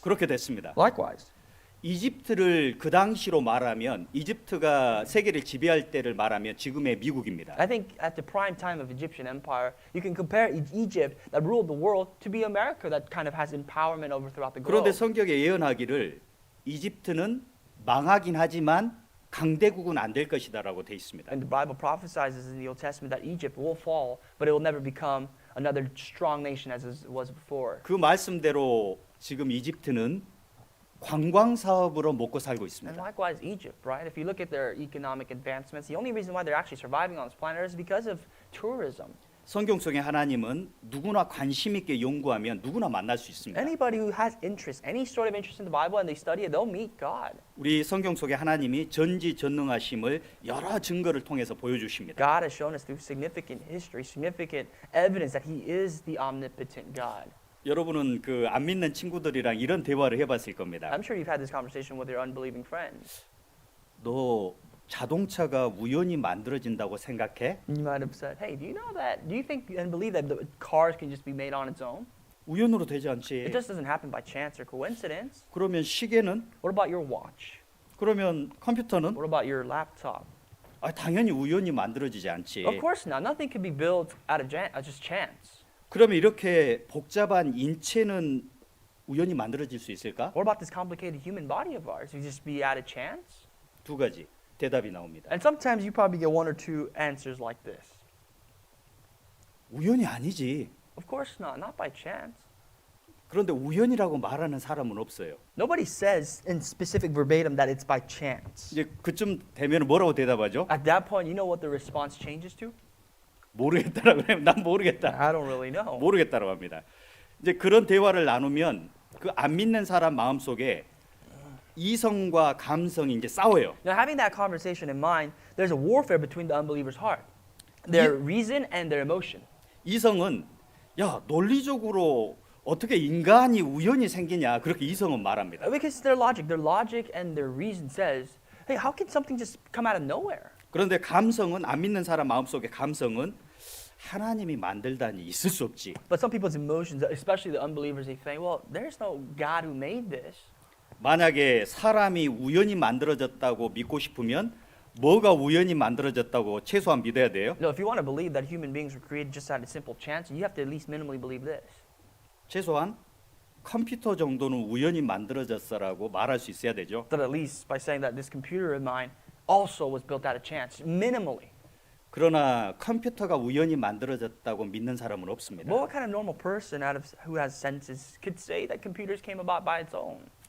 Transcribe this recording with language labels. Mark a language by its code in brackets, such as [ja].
[ko] 그렇게 됐습니다. [en] Likewise. [ko] 이집트를 그 당시로 말하면 이집트가 세계를 지배할 때를 말하면 지금의 미국입니다. [en] I think at the prime time of Egyptian empire, you can compare Egypt that ruled the world to be America that kind of has empowerment over throughout the [ko] 그런데 [en] globe. [ko] 성경에 예언하기를 이집트는 망하긴 하지만 강대국은 안 될 것이다라고 돼 있습니다. [en] And the Bible prophesies in the Old Testament that Egypt will fall, but it will never become another strong nation as it was before. [ko] 그 말씀대로 지금 이집트는 관광 사업으로 먹고 살고 [en] And [ko] 있습니다. [en] likewise, Egypt, right? If you look at their economic advancements, the only reason why they're actually surviving on this planet is because of tourism. [ko] 성경 속의 하나님은 누구나 관심 있게 연구하면 누구나 만날 수 있습니다. [en] Anybody who has interest, any sort of interest in the Bible, and they study it, they'll meet God. [ko] 우리 성경 속의 하나님이 전지전능하심을 여러 증거를 통해서 보여주십니다. [en] God has shown us through significant history, significant evidence that He is the omnipotent God. [ko] 여러분은 그 안 믿는 친구들이랑 이런 대화를 해봤을 겁니다. [en] I'm sure you've had this conversation with your unbelieving friends. [ko] 너 자동차가 우연히 만들어진다고 생각해? [en] You might have said, "Hey, do you know that? Do you think and believe that the cars can just be made on its own? [ko] 우연으로 되지 [en] It [ko] 않지. [en] just doesn't happen by chance or coincidence." [ko] 그러면 시계는? [en] What about your watch? [ko] 그러면 컴퓨터는? [en] What about your laptop? [ko] 당연히 우연히 만들어지지 않지. [en] Of course not. Nothing can be built out of just chance. [ko] 그러면 이렇게 복잡한 인체는 우연히 만들어질 수 있을까? [en] What about this complicated human body of ours? Will it just be out of chance? [ko] 두 가지 대답이 나옵니다. [en] And sometimes you probably get one or two answers like this. [ko] 우연이 아니지. [en] Of course not. Not by chance. [ko] 그런데 우연이라고 말하는 사람은 없어요. [en] Nobody says in specific verbatim that it's by chance. [ko] 이제 그쯤 되면 뭐라고 대답하죠? [en] At that point, you know what the response changes to? [ko] 모르겠다라고 해요. 난 모르겠다. [en] I don't really know. [ko] 모르겠다라고 합니다. 이제 그런 대화를 나누면 그 안 믿는 사람 마음속에 이성과 감성이 이제 싸워요. [en] Now, having that conversation in mind, there's a warfare between the unbeliever's heart, their reason and their emotion. [ko] 이성은 야 논리적으로 어떻게 인간이 우연히 생기냐 그렇게 이성은 말합니다. [en] Because their logic and their reason says, hey, how can something just come out of nowhere? [ko] 그런데 감성은 안 믿는 사람 마음속의 감성은 하나님이 만들다니 있을 수 없지. [en] But some people's emotions, especially the unbelievers, they think, well, there's no God who made this. [ko] 만약에 사람이 우연히 만들어졌다고 믿고 싶으면 뭐가 우연히 만들어졌다고 최소한 믿어야 돼요? [en] No, if you want to believe that human beings were created just out of simple chance, you have to at least minimally believe this. [ko] 최소한 컴퓨터 정도는 우연히 만들어졌어라고 말할 수 있어야 되죠. [en] That at least by saying that this computer of mine also was built out of chance, minimally. [ko] 그러나 컴퓨터가 우연히 만들어졌다고 믿는 사람은 없습니다. [en] Well, what kind of normal person who has senses could say that computers came about by its own?